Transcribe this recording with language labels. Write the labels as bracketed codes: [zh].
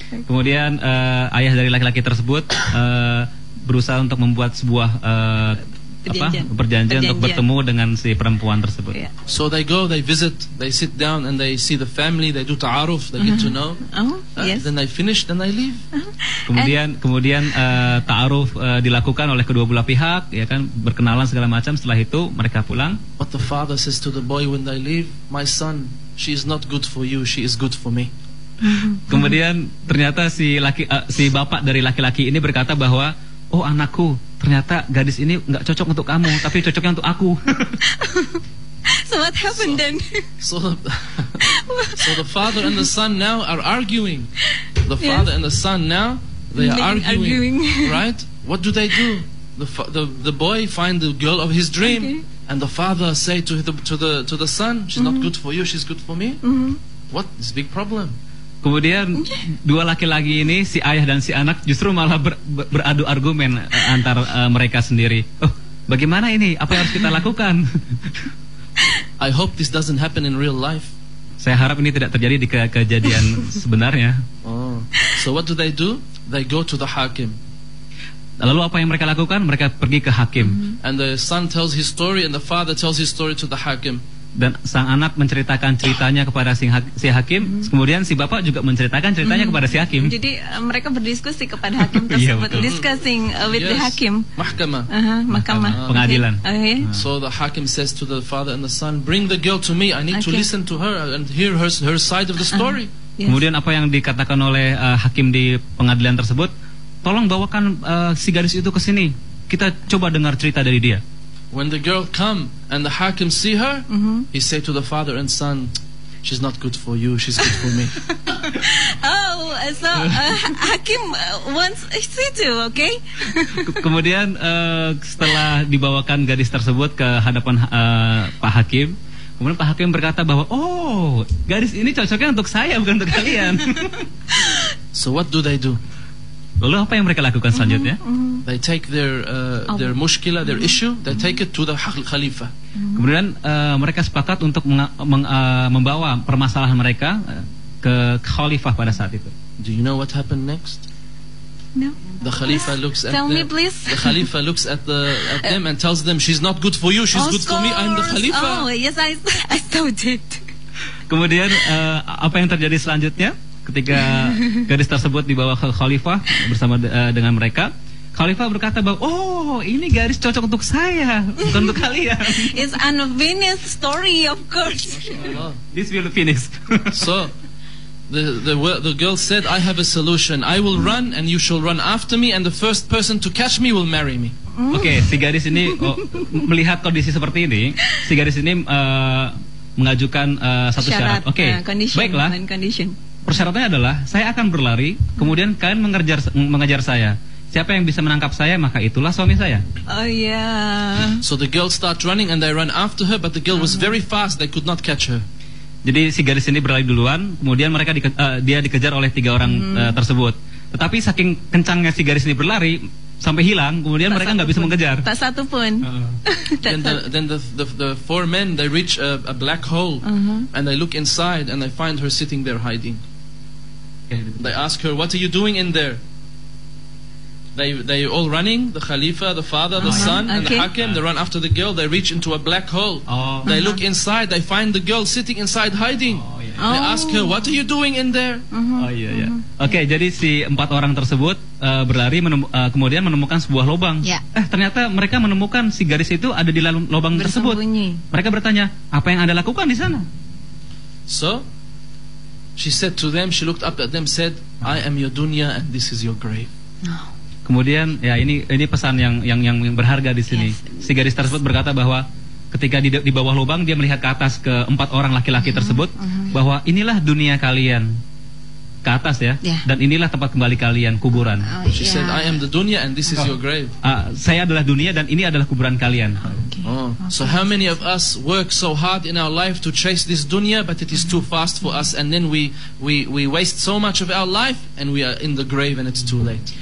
[id] Kemudian ayah dari laki-laki tersebut berusaha untuk membuat sebuah perjanjian untuk bertemu dengan si perempuan tersebut. [en] So they go, they visit, they sit down and they see the family, they do ta'aruf, they get to know. Then they finish, then they leave. [id] Kemudian ta'aruf dilakukan oleh kedua belah pihak, ya kan, berkenalan segala macam. Setelah itu mereka pulang. [en] But the father says to the boy when they leave, my son, she is not good for you, she is good for me. [id] Kemudian ternyata si bapak dari laki-laki ini berkata bahwa, oh anakku, ternyata gadis ini nggak cocok untuk kamu, tapi cocoknya untuk aku. [en] So what happened then? So the father and the son now are arguing. The father and the son now, They are arguing. Arguing. Right? What do? The boy find the girl of his dream, and the father say to the son, she's not good for you, she's good for me. What is big problem? [id] Kemudian dua laki-laki ini, si ayah dan si anak, justru malah beradu argumen antar mereka sendiri. Oh, bagaimana ini? Apa yang harus kita lakukan? [en] I hope this doesn't happen in real life. [id] Saya harap ini tidak terjadi di kejadian sebenarnya. [en] Oh. So what do? They go to the hakim. [id] Lalu apa yang mereka lakukan? Mereka pergi ke hakim. [en] And the son tells his story, and the father tells his story to the hakim. [id] Dan sang anak menceritakan ceritanya kepada si hakim. Kemudian si bapak juga menceritakan ceritanya kepada si hakim. Jadi mereka berdiskusi kepada hakim tersebut. [en] Discussing with the hakim. [id] Mahkamah. Mahkamah. Pengadilan. [en] So the hakim says to the father and the son, bring the girl to me. I need to listen to her and hear her side of the story. [id] Kemudian apa yang dikatakan oleh hakim di pengadilan tersebut? Tolong bawakan si gadis itu ke sini. Kita coba dengar cerita dari dia. [en] When the girl come and the hakim see her, he say to the father and son, she's not good for you, she's good for me. Oh, so hakim wants see too, okay? [id] Kemudian setelah dibawakan gadis tersebut ke hadapan Pak Hakim, kemudian Pak Hakim berkata bahwa oh, gadis ini cocoknya untuk saya, bukan untuk kalian. [en] So what do? [id] Lalu apa yang mereka lakukan selanjutnya? [en] They take their mushkila, their issue, they take it to the Khalifa. [id] Kemudian mereka sepakat untuk membawa permasalahan mereka ke Khalifah pada saat itu. [en] Do you know what happened next? No. The Khalifa looks at Tell them. me, please. The Khalifa looks at them and tells them, she's not good for you, she's good for me. I'm the Khalifa. Oh yes, I saw it. [id] Kemudian apa yang terjadi selanjutnya? Ketika gadis tersebut dibawa ke Khalifah bersama dengan mereka, Khalifah berkata bahwa oh, ini gadis cocok untuk saya, bukan untuk kalian. [en] It's unfinished story, of course. This will finish. So the girl said, I have a solution. I will run and you shall run after me, and the first person to catch me will marry me. [id] Oke, si gadis ini melihat kondisi seperti ini, si gadis ini mengajukan satu syarat. Oke, baiklah. Persyaratannya adalah saya akan berlari, kemudian kalian mengejar saya. Siapa yang bisa menangkap saya, maka itulah suami saya. [en] Oh yeah. So the girl start running and they run after her, but the girl was very fast. They could not catch her. [id] Jadi si gadis ini berlari duluan, kemudian dia dikejar oleh 3 orang tersebut. Tetapi saking kencangnya si gadis ini berlari sampai hilang, kemudian mereka nggak bisa mengejar. Tak satu pun. [en] Then the 4 men, they reach a black hole and they look inside and they find her sitting there hiding. They ask her, what are you doing in there? They all running, the Khalifa, the father, the son, and the Hakim. They run after the girl. They reach into a black hole. They look inside. They find the girl sitting inside hiding. They ask her, what are you doing in there? [id] Oke, jadi si 4 orang tersebut berlari kemudian menemukan sebuah lubang. Ternyata mereka menemukan si gadis itu ada di lubang tersebut. Mereka bertanya, apa yang Anda lakukan di sana? [en] So she said to them, she looked up at them, said, I am your dunya and this is your grave. [id] Kemudian ya ini pesan yang berharga di sini. Si gadis tersebut berkata bahwa ketika di bawah lubang dia melihat ke atas ke 4 orang laki-laki tersebut bahwa inilah dunia kalian, ke atas ya, dan inilah tempat kembali kalian, kuburan. [en] She said, I am the dunya and this is your grave. [id] Saya adalah dunia dan ini adalah kuburan kalian. [en] So how many of us work so hard in our life to chase this dunya, but it is too fast for us, and then we waste so much of our life and we are in the grave and it's too late.